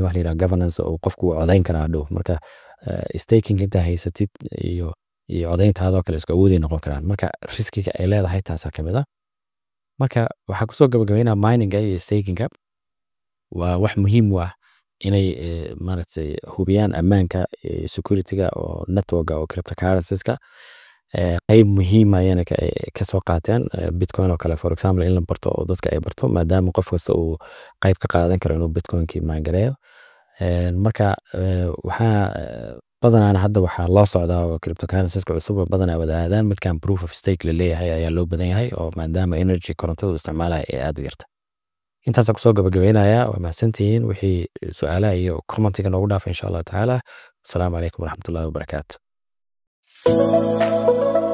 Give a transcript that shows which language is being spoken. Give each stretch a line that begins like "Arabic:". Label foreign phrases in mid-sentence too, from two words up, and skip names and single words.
Somali: wax la yiraahdo governance oo qofku uu codayn karaa dhow marka staking inta haysatid iyo codayntaadoo kale isku awood ay noqon karaan marka riskiga ay leedahay taasaa ka mid ah marka waxaa kusoo gabagabeynaa mining-ga iyo staking-ga waa wax muhiim u ah inay maaragtay hubiyaan ammaanka security-ga oo network-ga oo cryptocurrencies-ka qayb muhiim ayana ka soo qaateen bitcoin oo kale
English: for example
Somali: in la barto oo dadka ay barto maadaama qof kasta uu qayb ka qaadan karo inuu bitcoin-kii maangareeyo marka waxaa badanaa hadda waxaa loo socdaa oo cryptocurrencies-ka cusub badanaa wada aadaan midkan
English: proof of stake
Somali: la leeyahay ayaa loo badan yahay oo maadaama energy korontada isticmaalaya ee aad u yarta intaasaan kusoo gabagabeynaya waa mahadsantihiin wixii su-aalaha iyo commentiga noogu dhaafa
Arabic: إن شاء الله تعالى السلام عليكم ورحمة الله وبركاته